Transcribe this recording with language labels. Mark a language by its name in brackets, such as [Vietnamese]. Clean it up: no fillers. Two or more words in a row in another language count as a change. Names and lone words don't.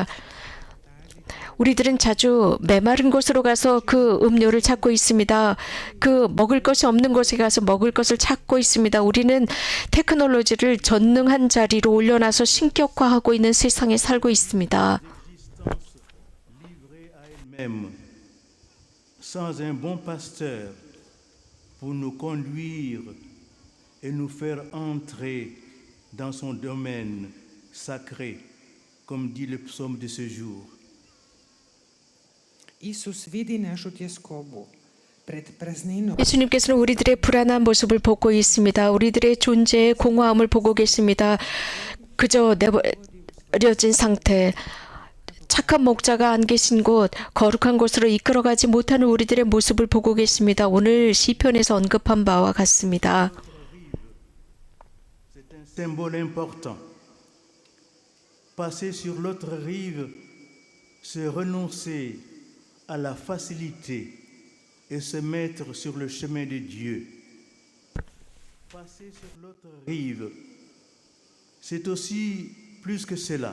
[Korean] 우리들은 자주 메마른 곳으로 가서 그 음료를 찾고 있습니다. 그 먹을 것이 없는 곳에 가서 먹을 것을 찾고 있습니다. 우리는 테크놀로지를 전능한 자리로 올려놔서 신격화하고 있는 세상에 살고 있습니다. [French] Livrée à elle-même, sans un bon pasteur pour nous conduire et nous faire entrer dans son domaine sacré, comme dit le psaume de ce jour. [Croatian] Isus vidi našu tjeskobu pred prazninom [Korean] 예수님께서는 우리들의 불안한 모습을 보고 있습니다. 우리들의 존재의 공허함을 보고 계십니다. 그저 내버려진 상태, 착한 목자가 안 계신 곳, 거룩한 곳으로 이끌어가지 못하는 우리들의 모습을 보고 계십니다. 오늘 시편에서 언급한 바와 같습니다. [French] C'est un symbole important. Passer sur l'autre rive, c'est renoncer à la facilité et se mettre sur le chemin de Dieu. Passer sur l'autre rive, c'est aussi plus que cela.